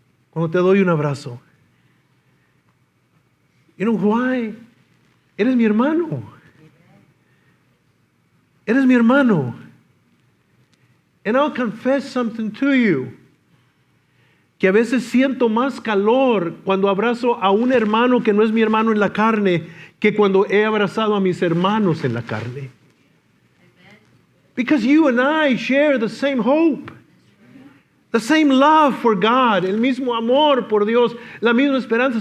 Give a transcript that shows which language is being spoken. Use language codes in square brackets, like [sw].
[es] Cuando te doy un abrazo. [en] You know why? [es] Eres mi hermano. Eres mi hermano. [en] And I'll confess something to you. [es] Que a veces siento más calor cuando abrazo a un hermano que no es mi hermano en la carne que cuando he abrazado a mis hermanos en la carne. [en] Because you and I share the same hope. The same love for God, [es] el mismo amor por Dios, la misma esperanza.